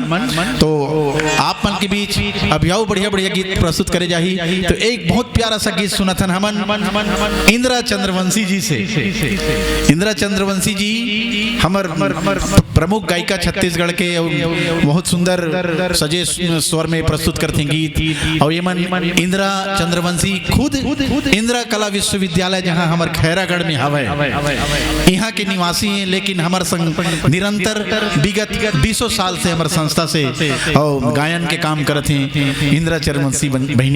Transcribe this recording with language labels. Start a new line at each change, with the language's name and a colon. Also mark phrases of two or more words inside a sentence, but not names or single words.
Chhattisgarhi: तो आप मन के बीच अभी आओ बढ़िया बढ़िया गीत प्रस्तुत करे जाही। तो एक बहुत प्यारा सा गीत सुनथन हमन इंदिरा चंद्रवंशी जी से। इंदिरा चंद्रवंशी जी हमर प्रमुख गायिका छत्तीसगढ़ के बहुत सुंदर सजे स्वर में प्रस्तुत करते गीत। और ये मन इंदिरा चंद्रवंशी खुद इंदिरा कला विश्वविद्यालय जहाँ हमार खैरागढ़ में हवे यहाँ के निवासी हैं, लेकिन हमार संग निरंतर विगत 200 साल से हमारे संस्था से और गायन के काम करते हैं इंदिरा चंद्रवंशी बहनी।